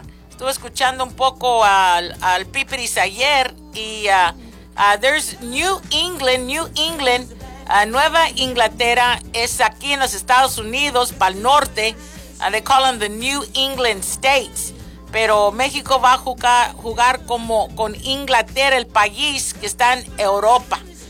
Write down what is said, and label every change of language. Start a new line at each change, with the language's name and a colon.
Spanish: Estuve escuchando un poco al Piperis ayer y
English: there's New England,
Spanish: Nueva Inglaterra es aquí en los Estados Unidos, para el norte.
English: They call them the New England States.
Spanish: Pero México va a jugar como con Inglaterra, el país que está en Europa.